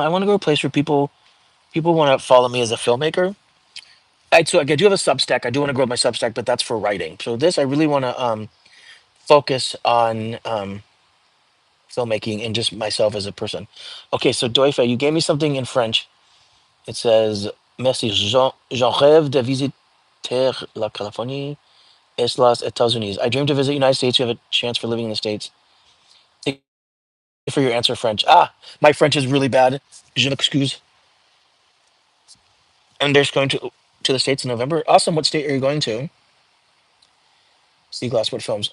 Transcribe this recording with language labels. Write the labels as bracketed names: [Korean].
[English] I want to go to a place where people want to follow me as a filmmaker. I do have a Substack. I do want to grow my Substack, but that's for writing. So this I really want to focus on filmmaking and just myself as a person. Okay, so Doifa, you gave me something in French. It says, [French] Merci, j'en rêve de visiter la Californie et los États-Unis. [English] I dream to visit the United States. You have a chance for living in the States. Thank you for your answer, French. My French is really bad. [French] Je m'excuse. [English] And there's going to the States in November. Awesome. What state are you going to? See Glass, what films?